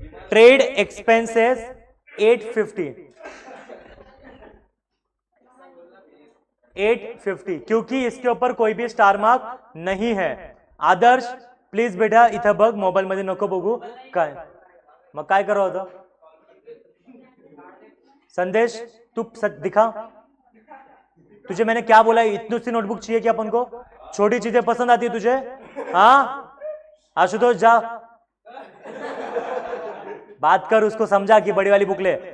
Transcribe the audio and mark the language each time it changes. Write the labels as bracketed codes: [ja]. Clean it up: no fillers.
[hi] Trade expenses 850, क्योंकि इसके ऊपर कोई भी स्टार मार्क नहीं है। [mr] आदर्श प्लीज बेटा इथं बघ, मोबाईल मध्ये नको बघू, काय मग काय करावं होतं? [hi] संदेश तू दिखा, तुझे मैंने क्या बोला, इतनी सी नोटबुक चाहिए कि अपन को? छोटी चीजें पसंद आती है तुझे? हाँ आशुतोष जा बात कर, उसको समझा कि बड़ी वाली बुक ले।